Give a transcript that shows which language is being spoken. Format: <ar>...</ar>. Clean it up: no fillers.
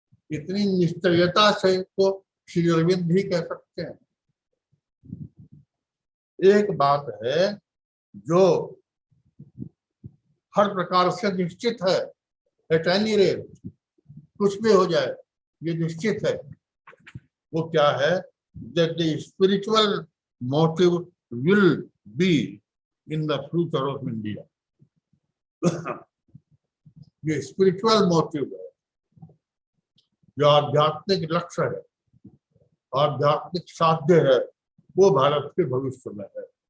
<hi>इतनी निश्चयता से तो श्री अरविंद भी कह सकते हैं। एक बात है जो हर प्रकार से निश्चित है,</hi> <en>at any rate,</en> <hi>कुछ भी हो जाए ये निश्चित है। वो क्या है?</hi> <en>that the spiritual motive will be in the future of India।</en> <hi>ये स्पिरिचुअल मोटिव है, जो आध्यात्मिक लक्ष्य है, आध्यात्मिक साध्य है, वो भारत के भविष्य में है।</hi>